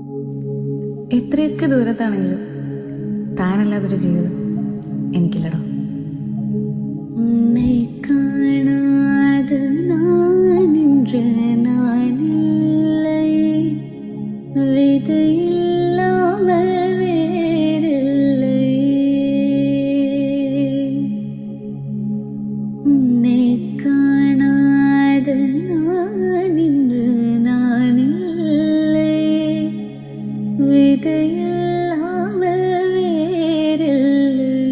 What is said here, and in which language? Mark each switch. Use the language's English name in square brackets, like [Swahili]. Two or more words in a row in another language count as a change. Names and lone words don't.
[Malayalam] എത്രയൊക്കെ ദൂരത്താണെങ്കിലും താനല്ലാതൊരു ജീവിതം എനിക്കില്ലടോ. [Tamil] உன்னை காணாதெ நானின்று நானில்லை, விதையில்லாமல் வேறில்லை. உன்னை காணாத நானின்று நானில்லை, விதையில்லாமல் வேறில்லை.